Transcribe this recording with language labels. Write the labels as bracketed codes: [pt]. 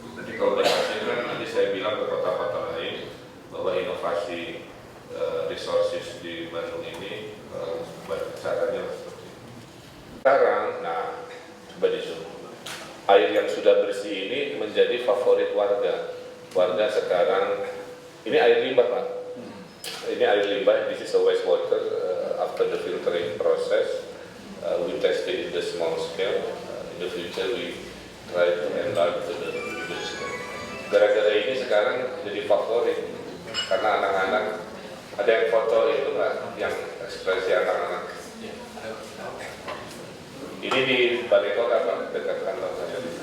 [id] Nanti kalau berhasil kan nanti saya bilang ke kota-kota lain bahwa inovasi resources di Bandung ini caranya seperti ini. Sekarang, nah, coba disuruh. Air yang sudah bersih ini menjadi favorit warga. Warga sekarang, ini air limbah, Pak. Ini air limbah, [en] this is a wastewater after the filtering process. We test it in the small scale. In the future we try to enlarge to the bigger scale. [id] Gara-gara ini sekarang jadi favorit karena anak-anak, ada yang foto itu nggak, yang ekspresi anak-anak. Ini di Balai Kota, Pak, dekat kantor saya.